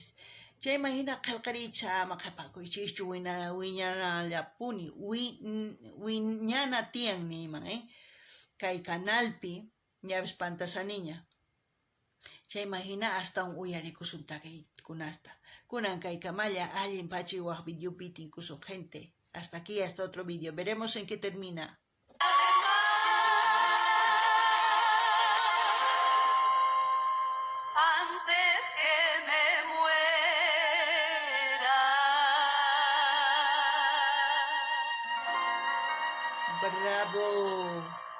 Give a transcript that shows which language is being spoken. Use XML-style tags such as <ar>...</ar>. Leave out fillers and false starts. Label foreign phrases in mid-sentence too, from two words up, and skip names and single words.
<qu>Chayman hina qillqirichis ama qhipakuychischu wiñanallapuni, wiñana tiyan niyman, kay kanalpi ñavis pantasaniña. Chayman hina astawan uyarikusun takiykunasta. Kunan kaykamalla allin pachi waq videopi tinkusun gente.</qu> <es>Hasta aquí, hasta otro video. Veremos en qué termina. Antes que me muera. Bravo.</es>